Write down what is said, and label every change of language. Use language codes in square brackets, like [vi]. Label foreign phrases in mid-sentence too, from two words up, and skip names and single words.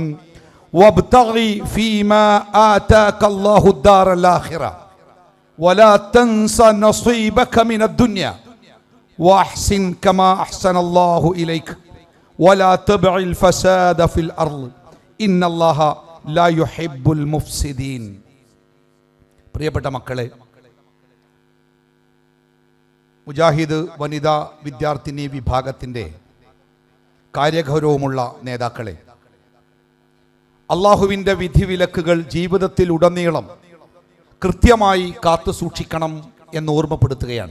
[ar] وابتغي فيما آتاك الله الدار الآخرة ولا تنس نصيبك من الدنيا وأحسن كما أحسن الله إليك ولا تبع الفساد في الأرض إن الله لا يحب المفسدين. [ml] പ്രിയപ്പെട്ട മക്കളെ, മുജാഹിദ് വനിതാ വിദ്യാർത്ഥിനി വിഭാഗത്തിൻ്റെ കാര്യഗൗരവമുള്ള നേതാക്കളെ, അള്ളാഹുവിൻ്റെ വിധിവിലക്കുകൾ ജീവിതത്തിൽ ഉടനീളം കൃത്യമായി കാത്തു സൂക്ഷിക്കണം എന്ന് ഓർമ്മപ്പെടുത്തുകയാണ്.